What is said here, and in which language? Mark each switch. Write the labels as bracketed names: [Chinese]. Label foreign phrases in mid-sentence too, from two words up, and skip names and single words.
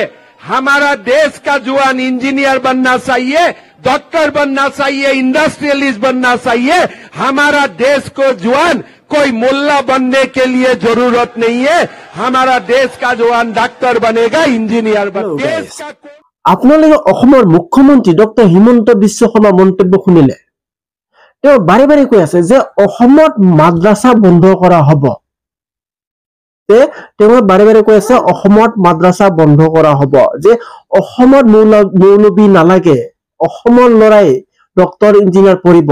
[Hindi] हमारा देश का जवान इंजीनियर बनना चाहिए, डॉक्टर बनना चाहिए, इंडस्ट्रियलिस्ट बनना चाहिए। हमारा देश को जवान कोई मुल्ला बनने के लिए जरूरत नहीं है। हमारा देश का जवान डॉक्टर बनेगा, इंजीनियर बनेगा। [Assamese] আপোনালোকে অসমৰ মুখ্যমন্ত্ৰী ডক্টৰ হিমন্ত বিশ্ব শৰ্মাৰ মন্তব্য শুনিলে। তেওঁ বাৰে বাৰে কৈ আছে যে অসমত মাদ্ৰাছা বন্ধ কৰা হ'ব। তেওঁ বাৰে বাৰে কৈ আছে অসমত মাদ্ৰাছা বন্ধ কৰা হ'ব, যে অসমত মৌলবী নালাগে, অসমৰ ল'ৰাই ডক্টৰ ইঞ্জিনিয়াৰ পঢ়িব।